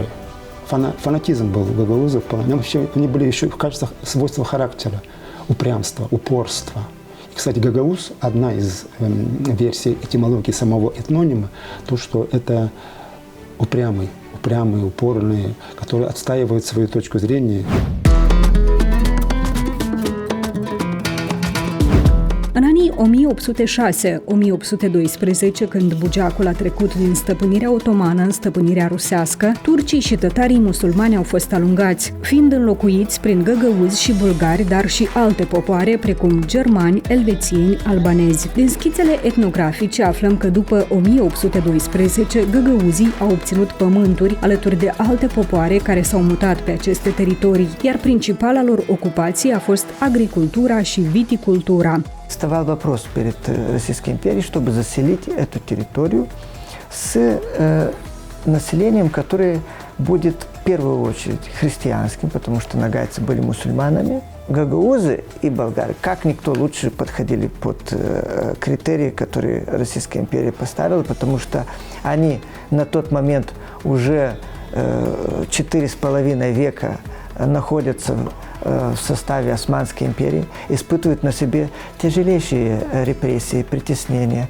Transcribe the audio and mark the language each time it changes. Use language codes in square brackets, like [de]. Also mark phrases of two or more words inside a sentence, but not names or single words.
[ru] Фанатизм был у гагаузов. Они были еще в качестве свойства характера, упрямства, упорства. И, кстати, гагауз – одна из версий этимологии самого этнонима, то, что это упрямый, упорный, который отстаивает свою точку зрения. [ro] În anii 1806-1812, când Bugeacul a trecut din stăpânirea otomană în stăpânirea rusească, turcii și tătarii musulmani au fost alungați, fiind înlocuiți prin găgăuzi și bulgari, dar și alte popoare, precum germani, elvețieni, albanezi. Din schițele etnografice aflăm că după 1812, găgăuzii au obținut pământuri alături de alte popoare care s-au mutat pe aceste teritorii, iar principala lor ocupație a fost agricultura și viticultura. [ru] Вставал вопрос перед Российской империей, чтобы заселить эту территорию с населением, которое будет в первую очередь христианским, потому что нагайцы были мусульманами. Гагаузы и болгары, как никто лучше подходили под критерии, которые Российская империя поставила, потому что они на тот момент уже 4,5 века находятся в составе Османской империи, испытывают на себе тяжелейшие репрессии, притеснения.